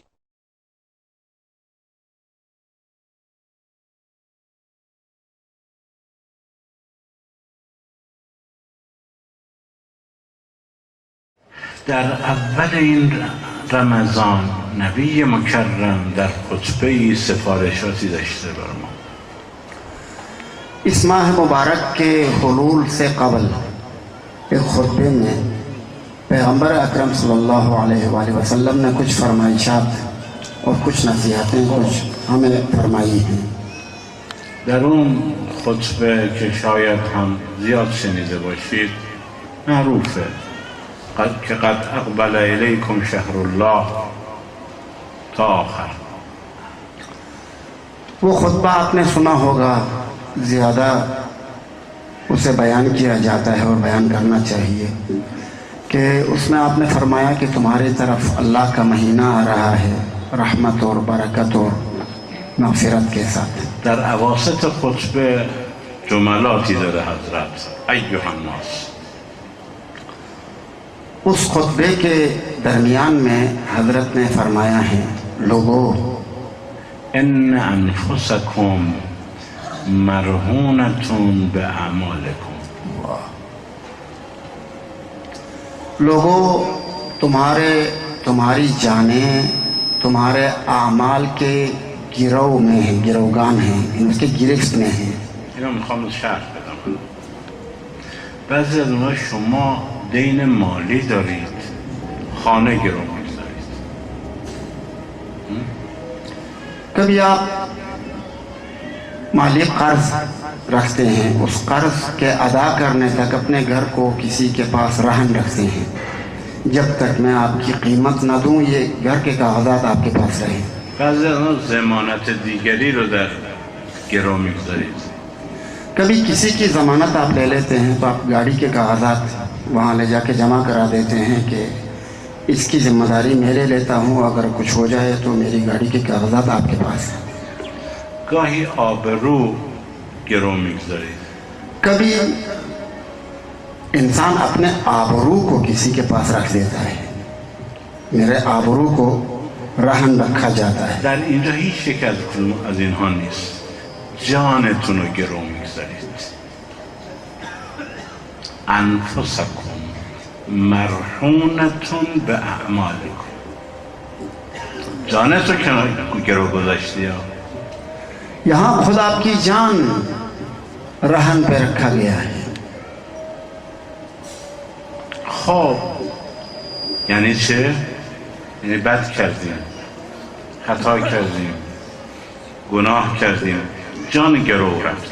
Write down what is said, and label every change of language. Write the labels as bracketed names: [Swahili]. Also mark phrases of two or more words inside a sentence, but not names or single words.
[Persian] در اول این رمضان نبی مکرم در خطبه سفارشاتی داشته بر ما. [Hindi] इस माह मुबारक के हुलूल से कबल एक खुतबे में पैगम्बर अकरम [Arabic] صلى الله عليه وسلم [Hindi] ने कुछ फरमाइशात और कुछ नसीहतें कुछ हमें फरमाई हैं. [Persian] در اون خطبه که شاید هم زیاد شنیده باشید معروفه که [Arabic] قد اقبل الیکم شهر الله [Persian] تا آخر. [Hindi] वो खुतबा आपने सुना होगा, ज़्यादा उसे बयान किया जाता है और बयान करना चाहिए कि उसमें आपने फरमाया कि तुम्हारी तरफ अल्लाह का महीना आ रहा है रहमत और बरकत और मग़फ़िरत के साथ. [Persian] در اواسط خطبه جملاتی داره حضرت [Arabic] ایها الناس. [Hindi] उस खुतबे के दरमियान में हज़रत ने फरमाया है, लोगों [Arabic] ان انفسکم مرهونتون به اعمالکم. [Hindi] लोगों तुम्हारी जानें तुम्हारे आमाल के गिरोह में हैं, गिरोगान हैं, इनके गिरफ्त में हैं. [Persian] اینو میخوام شرح بدم. بعضی از اونها شما دین مالی دارید، خانه گرو میگذارید. [Hindi] कभी आप माली कर्ज रखते हैं, उस कर्ज के अदा करने तक अपने घर को किसी के पास रहन रखते हैं. जब तक मैं आपकी कीमत न दूं ये घर के कागजात आपके पास रहें. [Persian] بعضی از اونها ضمانت دیگری رو در گرو میگذارید. [Hindi] कभी किसी की ज़मानत आप ले लेते हैं तो आप गाड़ी के कागजात वहाँ ले जाके जमा करा देते हैं कि इसकी ज़िम्मेदारी मैं ले लेता हूँ, अगर कुछ हो जाए तो मेरी गाड़ी के कागजात आपके पास हैं. [Persian] گاهی آبرو گرو میگذارید. [Hindi] कभी इंसान अपने आबरू को किसी के पास रख देता है, मेरे आबरू को रहन रखा जाता है. [Persian] در اینجا هیچ یک از اینها نیست. جانتون رو گرو میگذارید. [Arabic] انفسکم مرهونتون به اعمالکم. [Persian] جانتو رو گرو گذاشتی ها. [Hindi] यहाँ खुद आपकी जान रहन पे रखा गया है. [Persian] خب یعنی چه؟ یعنی بد کردیم، خطا کردیم، گناه کردیم، جان گرو رفت.